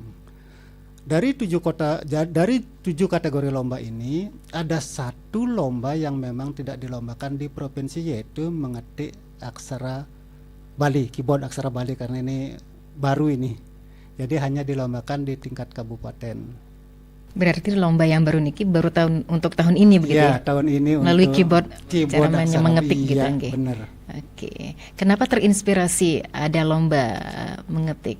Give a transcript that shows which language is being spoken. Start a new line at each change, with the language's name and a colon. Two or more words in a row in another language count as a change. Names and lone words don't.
Indonesian: Dari 7 kategori lomba ini ada 1 lomba yang memang tidak dilombakan di provinsi, yaitu mengetik aksara Bali, keyboard aksara Bali, karena ini baru ini. Jadi hanya dilombakan di tingkat kabupaten. Berarti lomba yang baru niki baru untuk tahun ini begitu ya? Tahun ini melalui untuk keyboard cara mengetik gitu ya, nggih. Benar. Oke. Kenapa terinspirasi ada lomba mengetik